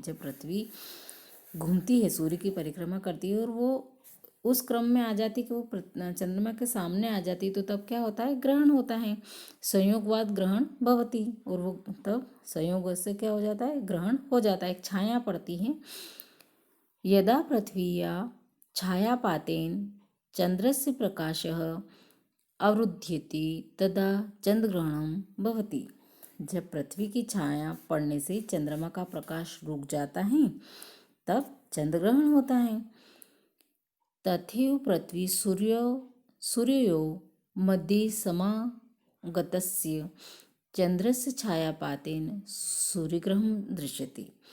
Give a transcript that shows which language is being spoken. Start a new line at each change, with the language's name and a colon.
Hindi: जब पृथ्वी घूमती है, सूर्य की परिक्रमा करती है और वो उस क्रम में आ जाती कि वो चंद्रमा के सामने आ जाती, तो तब क्या होता है, ग्रहण होता है।
Sanskrit: संयोगवाद ग्रहण भवति,
Hindi: और वो तब संयोग से क्या हो जाता है, ग्रहण हो जाता है, एक छाया पड़ती है।
Sanskrit: यदा पृथ्व्या छायापातेन चंद्रस्य प्रकाशः अवरुध्यति तदा चंद्रग्रहणम भवति।
Hindi: जब पृथ्वी की छाया पड़ने से चंद्रमा का प्रकाश रुक जाता है तब चंद्रग्रहण होता है।
Sanskrit: तथैव पृथ्वी सूर्यो मध्ये समागतस्य चंद्रस्य छायापातेन सूर्यग्रहण दृश्यते।